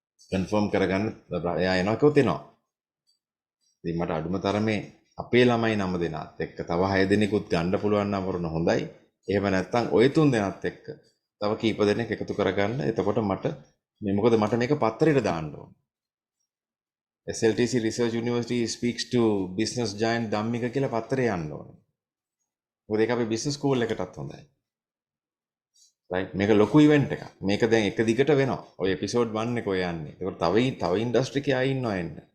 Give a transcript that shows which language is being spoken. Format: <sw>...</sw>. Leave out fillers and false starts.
<si>Confirm කරගන්න එයා එනවා කිව්වොත් එනවා. ඉතින් මට අඩුම තරමේ අපේ ළමයි 9 දෙනාත් එක්ක තව 6 දෙනෙකුත් ගන්න පුළුවන් නම් වරුණ හොඳයි. එහෙම නැත්නම් ওই 3 දෙනාත් එක්ක තව කීප දෙනෙක් එකතු කරගන්න. එතකොට මට මොකද මට මේක පත්තරේට දාන්න ඕන.</si> <en>SLTC Research University speaks to business giant Dhammika</en> <si>කියලා පත්තරේ යන්න ඕන. මොකද ඒක අපේ business school එකටත් හොඳයි. right මේක ලොකු ඉවෙන්ට් එකක්. මේක දැන් එක දිගට වෙනවා. ඔය එපිසෝඩ් 1 එක ඔය යන්නේ. ඒකට තව ඉන්ඩස්ට්‍රි එකේ ආයි ඉන්නවා එන්න.</si>